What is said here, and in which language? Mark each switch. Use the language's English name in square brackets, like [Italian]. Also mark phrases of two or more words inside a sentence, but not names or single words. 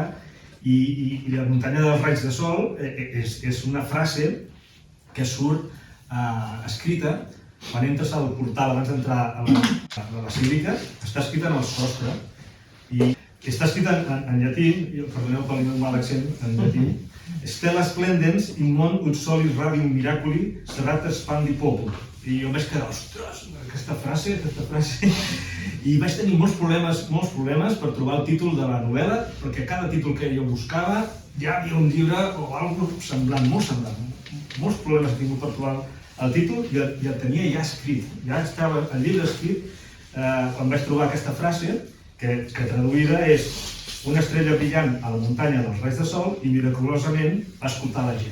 [Catalan] I la muntanya dels raigs de sol és una frase que surt escrita quan entres al portal abans d'entrar a la basílica, està escrita en el sostre i està escrita en llatí, perdoneu pel meu mal accent en llatí, [Latin] Stella splendens in non ut solis radium miraculi serrat expandi popul. [Catalan] I jo vaig quedar, ostres, aquesta frase, i vaig tenir molts problemes per trobar el títol de la novel·la, perquè cada títol que jo buscava ja havia un llibre o alguna cosa semblant, molt semblant. Molts problemes he tingut per trobar el títol i el tenia ja escrit, ja estava el llibre escrit quan vaig trobar aquesta frase, que traduïda és una estrella brillant a la muntanya dels raigs de sol i miraculosament va escoltar la gent.